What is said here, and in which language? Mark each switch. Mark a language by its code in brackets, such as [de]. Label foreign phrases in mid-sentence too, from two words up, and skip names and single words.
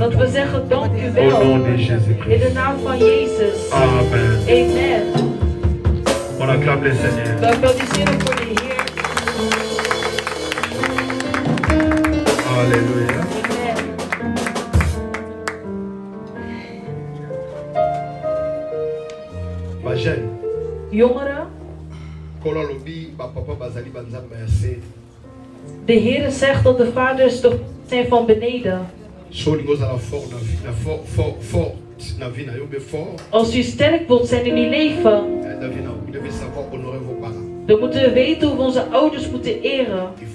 [nl] dat [fr] toi. [nl] we zeggen dank u [fr] Au nom [nl] wel. [fr] de [nl] In de [fr] Jésus-Christ. [nl] naam van Jezus. [fr] Amen. Amen. On acclame le Seigneur. [nl] We applaudisseren voor de Heer. [fr] Alléluia. Amen. Ma jeune, [nl] Jongeren, [ln] Kolo lobi, ba papa bazali banzambe ase. [nl] de Heer zegt dat de vaders de zijn van beneden. Als u sterk wilt zijn in uw leven, dan moeten we weten hoe we onze ouders moeten eren.